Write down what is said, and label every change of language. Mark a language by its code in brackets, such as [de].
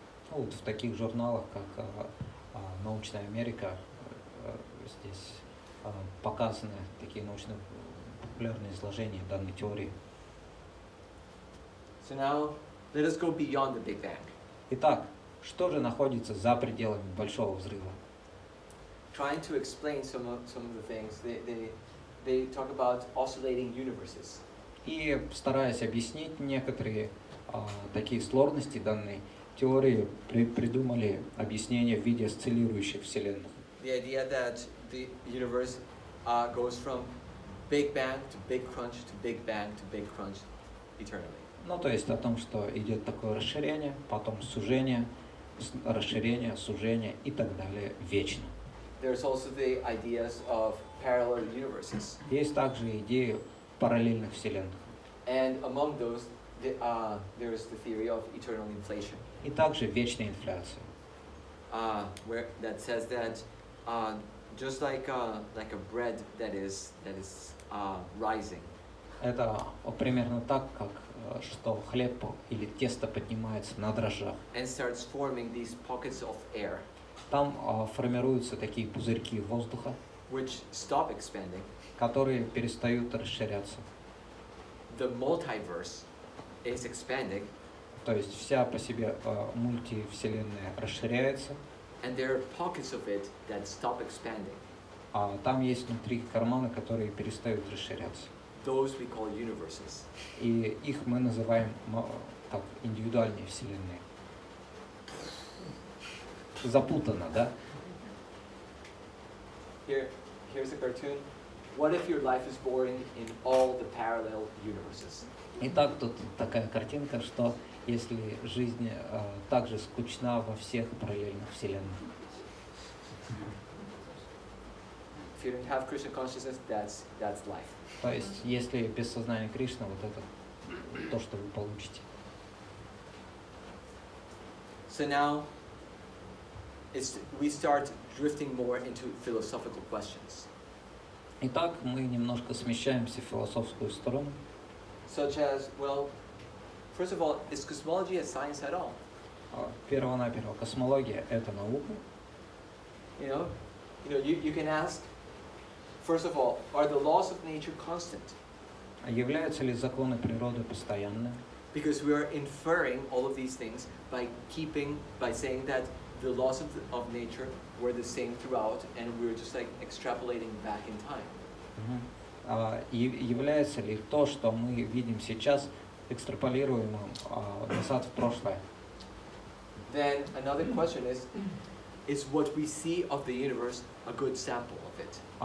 [ru] Вот в таких журналах, как «Научная Америка», здесь показаны такие научно-популярные изложения данной теории. [en] So now, let us go beyond the Big Bang. [ru] Итак, что же находится за пределами Большого Взрыва? [en] Trying to explain some of the things, they talk about oscillating universes. [ru] И стараясь объяснить некоторые такие сложности данной теории, придумали объяснение в виде осциллирующих вселенных. [en] The idea that the universe goes from Big Bang to Big Crunch to Big Bang to Big Crunch eternally. [ru] Ну, то есть о том, что идет такое расширение, потом сужение, расширение, сужение и так далее вечно. [en] There's also the ideas of parallel universes. [ru] Есть также идеи параллельных вселенных. [en] And among those, there is the theory of eternal inflation. [ru] И также вечная инфляция. [en] Where that says that just like a bread that is rising. [ru] Это примерно так, как что хлеб или тесто поднимается на дрожжах. [en] And starts forming these pockets of air. [ru] Там формируются такие пузырьки воздуха, [en] Which stop expanding. [ru] которые перестают расширяться. [en] The multiverse is expanding. [ru] То есть вся по себе мультивселенная расширяется. [en] And there are pockets of it that stop expanding. [ru] А там есть внутри карманы, которые перестают расширяться. [en] Those we call universes. [ru] И их мы называем как индивидуальные вселенные. Запутано, да? [en] Here's a cartoon. What if your life is boring in all the parallel universes? [ru] Итак, тут такая картинка, что если жизнь также скучна во всех параллельных вселенных. [en] If you don't have Krishna consciousness, that's life. [ru] То есть, если без сознания Кришны, вот это то, что вы получите. [en] So now, we start drifting more into philosophical questions. [ru] Итак, мы немножко смещаемся в философскую сторону. [en] Such as, well, first of all, is cosmology a science at all? [ru] Первонаперво, космология – это наука. [en] You can ask, first of all, are the laws of nature constant? [ru] Являются ли законы природы постоянными? [en] Because we are inferring all of these things by saying that the laws of nature were the same throughout, and we're just like extrapolating back in time. [ru] Является ли то, что мы видим сейчас, экстраполируемым назад в прошлое? [en] Then another question is what we see of the universe a good sample of it?